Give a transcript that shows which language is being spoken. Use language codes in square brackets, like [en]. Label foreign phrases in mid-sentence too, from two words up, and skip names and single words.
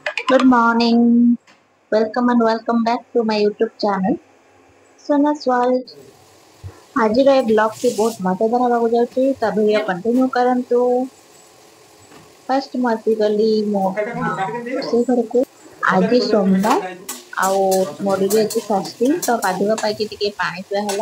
[en] Good morning. Welcome back to my YouTube channel. Sona's World. [or] ଆଜିର ଏ ବ୍ଲଗ୍ ଟି ବହୁତ ମଜାଦାର ହେବାକୁ ଯାଉଛି ତ [en] video continue [or] କରନ୍ତୁ। ଫାର୍ଷ୍ଟ ମୁଁ ଆସିଗଲି ମୋ ରୋଷେଇ ଘରକୁ। ଆଜି ସୋମବାର ଆଉ ମୋର ବି ଆଜି ଷଷ୍ଠୀ ତ ଗାଧୁଆ ପାଇକି ଟିକେ ପାଣି ପିଆ ହେଲା।